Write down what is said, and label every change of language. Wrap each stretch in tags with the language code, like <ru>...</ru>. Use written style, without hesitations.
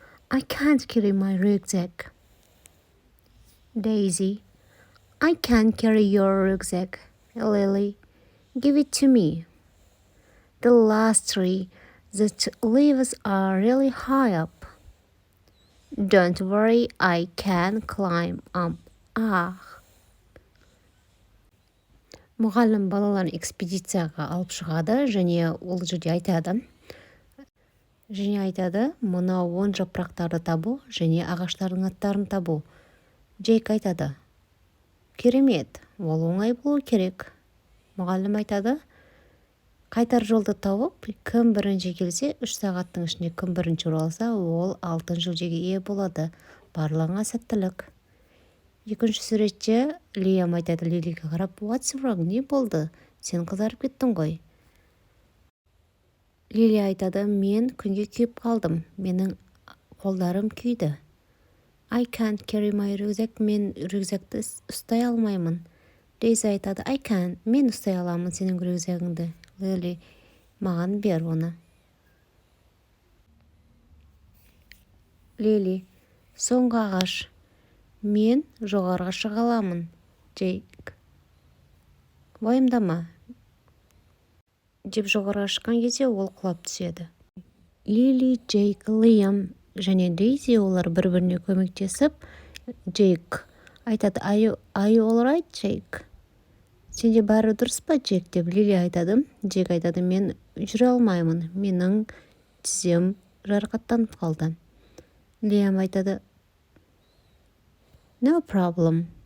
<en>I can't carry my rucksack. Daisy, I can't carry your rucksack. Lily, give it to me. The last tree, the leaves are really high up. Don't worry, I can climb up.</en> <kk>Мұғалім балаларын экспедицияға алып шығады, және ол жерде айтады. Мұна 10 жапырақтарды табу, және ағаштардың аттарын табу. Джейк айтады. Керемет, ол оңай болу керек. Мұғалім айтады. Қайтар жолды тауып, кім бірінші келсе, 3 сағаттың ішінде кім бірінші оралса, ол алтын жүлдеге ие болады. Барлығыңа сәттілік. Екінші суретте Лиам айтады Лилиге қарап,</kk> <en>what's wrong?</en> <kk>Не болды? Сен қызарып кеттің ғой. Лили айтады, мен күнге күйіп қалдым. Менің қолдарым күйді.</kk> <en>I can't carry my rucksack.</en> <kk>Мен рюкзакты ұстай алмаймын. Дейзи айтады,</kk> <en>I can.</en> <kk>Мен ұстай аламын сенің рюкзагыңды. Лили, маған бер оны. Лили, соңғы ағаш. Мен жоғарға шыға аламын. Джейк, уайымдама. Деп жоғарға шыққан кезде ол құлап түседі. Лили, Джейк, Лиам және Дейзи олар бір-біріне көмектесіп, Джейк айтады,</kk> <en>Are you all right, Джейк?</en> <kk>Сенде бәрі дұрыс па, Джейк? Деп Лили айтады. Джейк айтады, мен жүре алмаймын. Менің тізем жарақаттанып қалды. Лиам айтады,</kk> <en>No problem.</en>